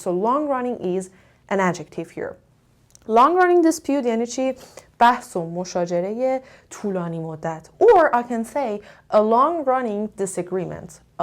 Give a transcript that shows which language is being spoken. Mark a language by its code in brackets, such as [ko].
[en] So long-running is an adjective here. [fa] Long-running dispute یعنی چی؟ بحث و مشاجره طولانی مدت. [en] Or I can say a long-running disagreement.